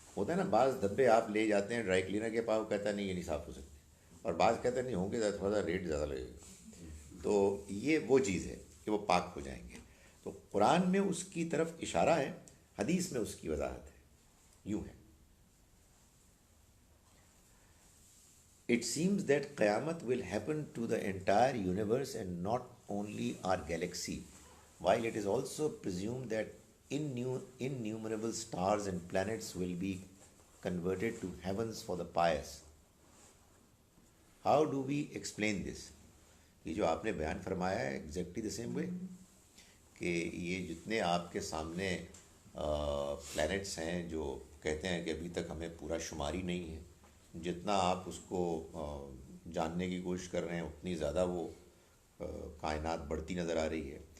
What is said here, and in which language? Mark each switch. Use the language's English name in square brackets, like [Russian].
[Urdu] ہوتا ہے نا بعض دھبے آپ لے جاتے ہیں ڈرائی کلینر کے پاس، وہ کہتا ہے نہیں یہ نہیں صاف ہو سکتے، اور بعض کہتے ہیں نہیں ہوں گے، تھوڑا سا ریٹ زیادہ لگے گا. تو یہ وہ چیز ہے کہ وہ پاک ہو جائیں گے. تو قرآن میں اس کی طرف اشارہ ہے، حدیث میں اس کی وضاحت ہے. یوں ہے. [English] It seems that Qayamat will happen to the entire universe and not only our galaxy, while it is also presumed that innumerable stars and planets will be converted to heavens for the pious. How do we explain this? [Urdu] یہ جو آپ نے بیان فرمایا ہے [English] exactly the same way [Urdu] کہ یہ جتنے آپ کے سامنے پلانٹس ہیں جو کہتے ہیں کہ ابھی تک ہمیں پورا شماری نہیں ہے، جتنا آپ اس کو جاننے کی کوشش کر رہے ہیں اتنی زیادہ وہ کائنات بڑھتی نظر آ رہی ہے.